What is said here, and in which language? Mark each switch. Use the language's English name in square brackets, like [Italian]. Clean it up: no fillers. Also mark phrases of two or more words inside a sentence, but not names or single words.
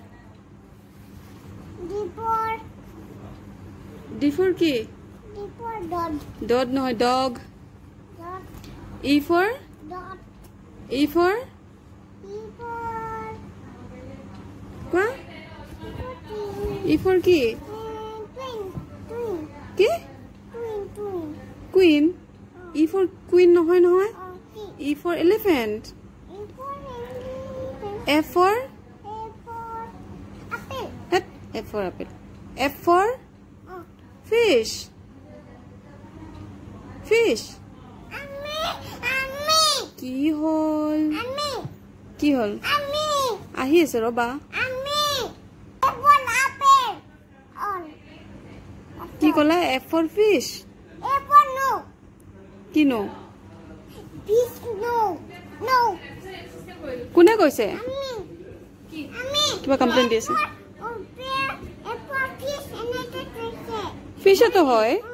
[English] D for [Assamese] কি [English] dog, dot [Assamese] নহয় [English] dog dot, E for dot, E for E for [Assamese] কোৱা [English] tree, E for কি twin, কি queen E for queen [Assamese] নহয় নহয় [English] E for elephant E for elephant, F for A for apple, F for apple F for fish fish [Assamese] কি হল কি হল আহি আছে ৰবা কি কলা [English] F for fish [Assamese] কি নো কোনে কৈছে কিবা কমপ্লেইন দি আছে ফিশ তো হয়